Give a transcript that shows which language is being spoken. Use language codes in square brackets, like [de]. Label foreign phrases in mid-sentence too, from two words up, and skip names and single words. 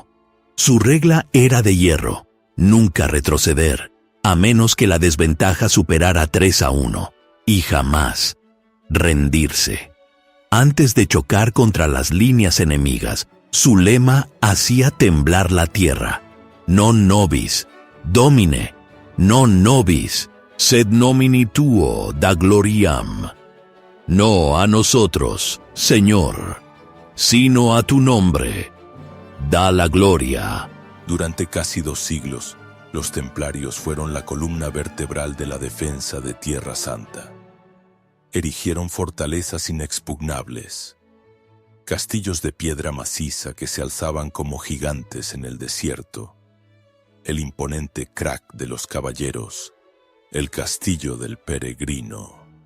[es] Su regla era de hierro, nunca retroceder, a menos que la desventaja superara 3-1, y jamás rendirse. Antes de chocar contra las líneas enemigas, su lema hacía temblar la tierra. [la] Non nobis, domine, non nobis, sed nomini tuo da gloriam. [es] No a nosotros, Señor, sino a tu nombre, da la gloria. Durante casi 2 siglos, los templarios fueron la columna vertebral de la defensa de Tierra Santa. Erigieron fortalezas inexpugnables, castillos de piedra maciza que se alzaban como gigantes en el desierto, el imponente crac de los caballeros, el castillo del peregrino.